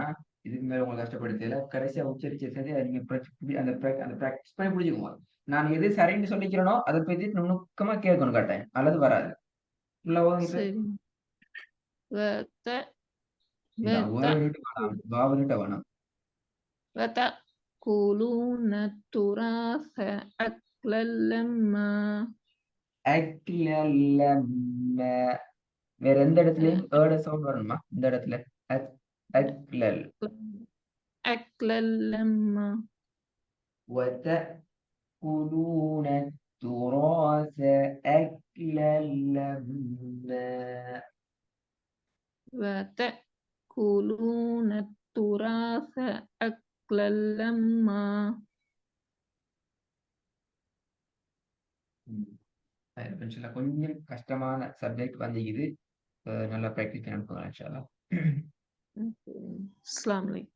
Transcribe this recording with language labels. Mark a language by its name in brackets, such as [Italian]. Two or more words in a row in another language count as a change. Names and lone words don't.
[Tamil] இதுக்கு மேல உங்களை கஷ்டப்படுத்தல. கடைசியா உச்சரிச்சது சரி. அதை நீங்க அந்த அந்த பிராக்டிஸ் பண்ணி புரிஞ்சுக்கோங்க. நான் எது சரின்னு சொல்லிக்கிறேனோ அதை பத்தி நுணுக்கமா கேட்கணும் கட்டாயம். அல்லது வராது. உள்ள ஓதுங்க இப்ப. சரி وت இந்த வேர்டு வேணாம். வாவலிட்ட வேணாம். [Arabic] وتأكلون التراث أكلا لما [Tamil] அக்லல்ல வேற எந்த இடத்துலயும் ஏட சவுண்ட் வரணுமா? இந்த இடத்துல அக்லல் [Arabic] أكلا لما وتأكلون التراث أكلا لما وتأكلون التراث أكلا لما [Tamil] கொஞ்சம் கஷ்டமான சப்ஜெக்ட் வந்து இது நல்லா பிராக்டிஸ் பண்ணி அனுப்புங்க [Arabic] إن شاء الله. السلام عليكم.